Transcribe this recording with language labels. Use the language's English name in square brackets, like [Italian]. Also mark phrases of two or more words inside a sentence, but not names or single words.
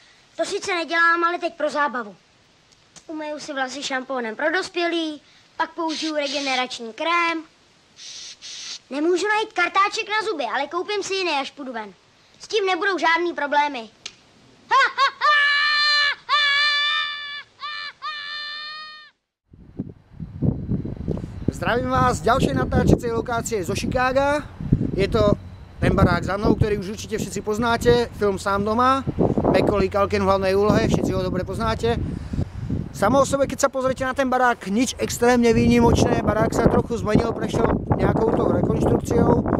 [Czech] To sice nedělám, ale teď pro zábavu. Umeju si vlasy šampónem pro dospělý, pak použiju regenerační krém. Nemůžu najít kartáček na zuby, ale koupím si jiný, až půjdu ven. S tím nebudou žádný problémy. [Slovak] Zdravím vás z ďalšej natáčacej lokácie zo Chicaga. Je to ten barák za mnou, ktorý už určite všetci poznáte. Film Sám doma. Macaulay Culkin v hlavnej úlohe, všetci ho dobre poznáte. Samo o sebe, keď sa pozriete na ten barák, nič extrémne výnimočné. Barák sa trochu zmenil, prešiel nejakou tou rekonštrukciou.